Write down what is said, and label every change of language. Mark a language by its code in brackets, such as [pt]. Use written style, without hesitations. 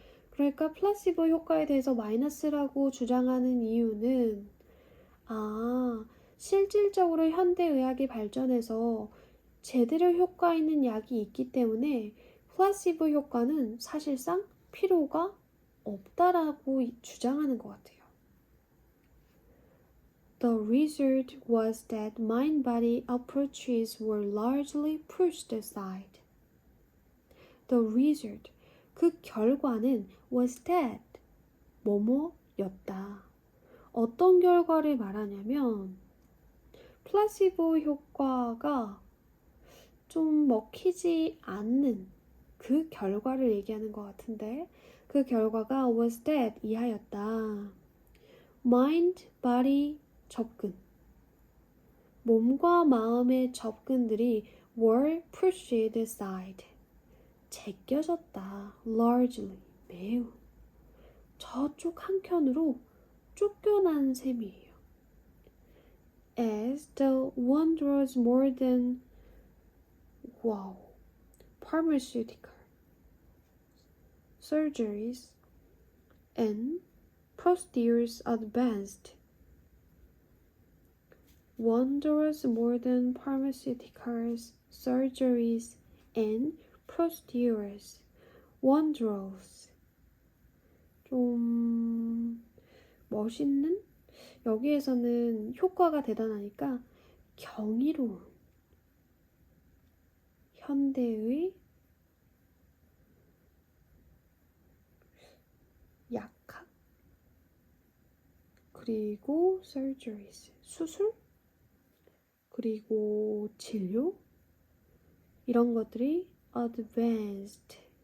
[ko] 그러니까 플라시보 효과에 대해서 마이너스라고 주장하는 이유는 실질적으로 현대의학이 발전해서 제대로 효과 있는 약이 있기 때문에 플라시보 효과는 사실상 필요가 없다라고 주장하는 것 같아요. [en] The result was that mind-body approaches were largely pushed aside. The result, [ko] 그 결과는 [en] was that [ko] 뭐뭐였다. 어떤 결과를 말하냐면 플라시보 효과가 좀 먹히지 않는 그 결과를 얘기하는 것 같은데 그 결과가 [en] was that [ko] 이하였다. mind, body 접근 몸과 마음의 접근들이 [en] were pushed aside [ko] 제껴졌다. largely 매우 저쪽 한켠으로 쫓겨난 셈이에요. [en] As the wonders more than pharmaceutical surgeries and procedures advanced. Wonders more than pharmaceuticals, surgeries, and procedures. [ko] wondrous 좀 멋있는? 여기에서는 효과가 대단하니까 경이로운, 현대의, 약학, 그리고 surgeries, 수술, 그리고 진료, 이런 것들이 advanced,